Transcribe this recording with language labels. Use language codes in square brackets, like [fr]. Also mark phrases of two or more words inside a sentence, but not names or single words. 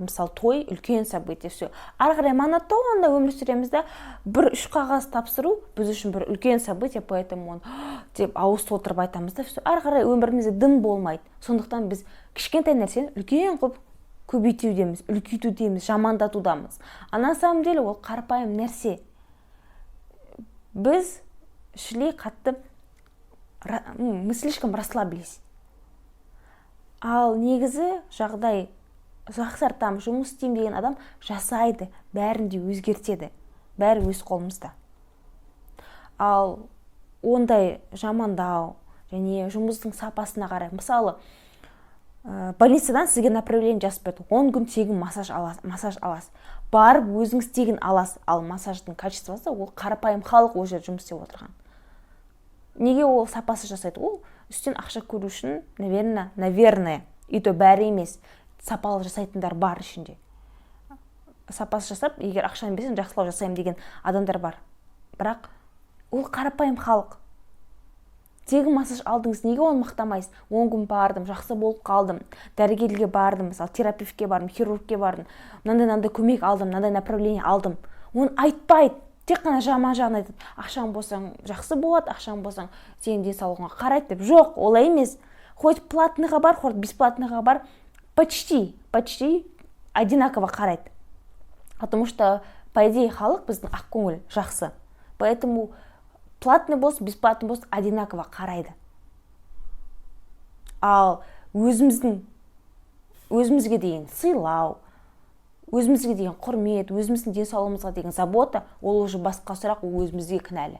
[kk] Мысалы, той үлкен [ru] события, все. [kk] Ары қарай монотонно өмір сүреміз де, 1-3 қағаз тапсыру біз үшін бір үлкен [ru] события, поэтому [kk] оны деп ауыз толтырып айтамыз да, все. Ары қарай өмірімізде дым болмайды. Сондықтан біз кішкентай нәрсені үлкен қылып көбейтудеміз, үлкейтудеміз, жамандатудамыз. [ru] А на самом деле [kk] ол қарапайым нәрсе. Біз шли қатты, [ru] мы слишком расслабились. [kk] Ал негізі жағдай жақсартам, жұмыс істейм деген адам жасайды, бәрінде өзгертеді, бәрі өз қолымызда. Ал ондай жамандау және жұмыстың сапасына қарай, мысалы, больницадан сізге направление жазып берді, 10 күн тегін массаж аласыз. Барып өзіңіз тегін аласыз, ал массаждың качествосы ол қарапайым халық ол жерде жұмыс істеп отырған. Неге ол сапасы жасайды? Ол үстен ақша көру үшін, [ru] наверное, и то [kk] бәрі емес, сапалы жасайтындар бар ішінде. Сапасы жасап, егер ақшаны берсең, жақсылау жасаймын деген адамдар бар. Бірақ ол қарапайым халық. Тегін массаж алдыңыз, неге оны мақтамайсыз? 10 күн бардым, жақсы болып қалдым, дәрігерге бардым, мысалы, терапевтке бардым, хирургке бардым, мынандай көмек алдым, мынандай направление алдым. Оны айтпайды. Тек қана жаман жағын айтады. Ақшаң болсаң жақсы болады, ақшаң болсаң сенің денсаулығыңа қарайды деп. Жоқ, олай емес. Хоть платныйға бар, хоть бесплатныйға бар, [ru] почти одинаково қарайды. Потому что, по идее, [kk] халық біздің ақкөңіл жақсы. Поэтому платный болсын, бесплатный болсын, одинаково қарайды. Ал өзімізге деген сыйлау, өзімізге деген құрмет, өзіміздің денсаулығымызға деген забота, ол уже басқа сұрақ, ол өзімізге кінәлі.